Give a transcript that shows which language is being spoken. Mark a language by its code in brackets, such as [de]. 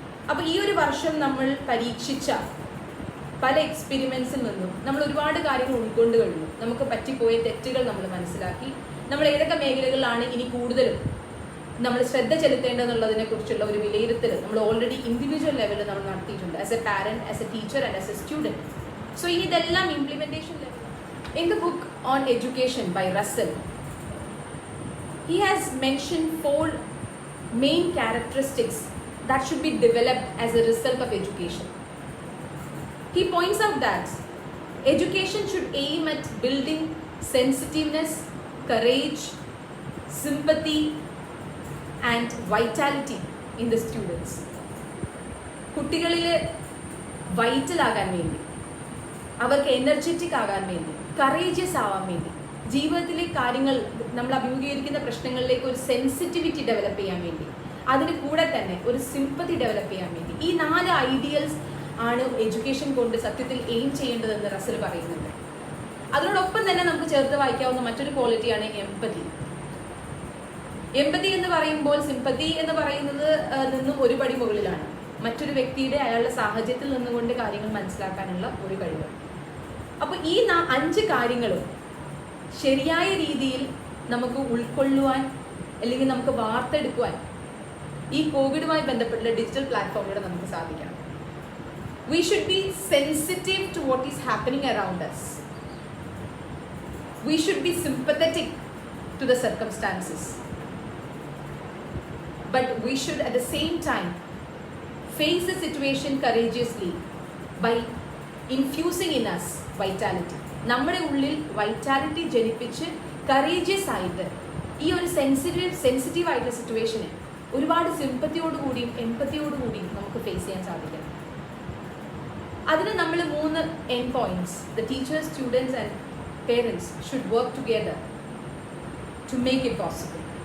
[ml] അപ്പോൾ ഈ ഒരു വർഷം നമ്മൾ പരീക്ഷിച്ച പല എക്സ്പെരിമെൻസിൽ നിന്നും നമ്മൾ ഒരുപാട് കാര്യങ്ങൾ ഉൾക്കൊണ്ട് കഴിഞ്ഞു. നമുക്ക് പറ്റിപ്പോയ തെറ്റുകൾ നമ്മൾ മനസ്സിലാക്കി. നമ്മൾ ഏതൊക്കെ മേഖലകളിലാണ് ഇനി കൂടുതലും നമ്മൾ ശ്രദ്ധ ചെലുത്തേണ്ടതെന്നുള്ളതിനെ കുറിച്ചുള്ള ഒരു വിലയിരുത്തൽ നമ്മൾ ഓൾറെഡി ഇൻഡിവിജ്വൽ ലെവലിൽ നമ്മൾ നടത്തിയിട്ടുണ്ട്, [en] As a parent, as a teacher and as a student. [ml] So ഇനി ഇതെല്ലാം implementation level. [en] In the book on education by Russell, he has mentioned 4 main characteristics that should be developed as a result of education. He points out that education should aim at building sensitiveness, courage, sympathy, and vitality in the students. [ml] കുട്ടികളിൽ vital ആകാൻ വേണ്ടി, അവർക്ക് energetic ആകാൻ വേണ്ടി, courageous ആവാൻ വേണ്ടി, ജീവിതത്തിലെ കാര്യങ്ങൾ നമ്മൾ അഭിമുഖീകരിക്കുന്ന പ്രശ്നങ്ങളിലേക്ക് ഒരു സെൻസിറ്റിവിറ്റി ഡെവലപ്പ് ചെയ്യാൻ വേണ്ടി, അതിന് കൂടെ തന്നെ ഒരു സിമ്പതി ഡെവലപ്പ് ചെയ്യാൻ വേണ്ടി, ഈ 4 ഐഡിയൽസ് ആണ് എഡ്യൂക്കേഷൻ കൊണ്ട് സത്യത്തിൽ എയിം ചെയ്യേണ്ടതെന്ന് റസൽ പറയുന്നുണ്ട്. അതിനോടൊപ്പം തന്നെ നമുക്ക് ചേർത്ത് വായിക്കാവുന്ന മറ്റൊരു ക്വാളിറ്റിയാണ് എംപതി. എംപതി എന്ന് പറയുമ്പോൾ സിമ്പതി എന്ന് പറയുന്നത് നിന്നും ഒരു പടി മുകളിലാണ്. മറ്റൊരു വ്യക്തിയുടെ അയാളുടെ സാഹചര്യത്തിൽ നിന്നുകൊണ്ട് കാര്യങ്ങൾ മനസ്സിലാക്കാനുള്ള ഒരു കഴിവ്. അപ്പോൾ ഈ 5 കാര്യങ്ങളും ശരിയായ രീതിയിൽ നമുക്ക് ഉൾക്കൊള്ളുവാൻ അല്ലെങ്കിൽ നമുക്ക് വാർത്തെടുക്കുവാൻ ഈ കോവിഡുമായി ബന്ധപ്പെട്ടുള്ള ഡിജിറ്റൽ പ്ലാറ്റ്ഫോമിലൂടെ നമുക്ക് സാധിക്കണം. [en] We should be sensitive to what is happening around us. We should be sympathetic to the circumstances. But we should at the same time face the situation courageously by infusing in us vitality. [ml] നമ്മുടെ ഉള്ളിൽ vitality ജനിപ്പിച്ച് courageous ആയിട്ട് ഈ ഒരു sensitive ആയിട്ടുള്ള സിറ്റുവേഷനെ ഒരുപാട് സിമ്പത്തിയോടുകൂടിയും എംപത്തിയോടുകൂടിയും നമുക്ക് face ചെയ്യാൻ സാധിക്കണം. അതിന് നമ്മൾ [en] 3 end points, the teachers, students and parents should work together to make it possible.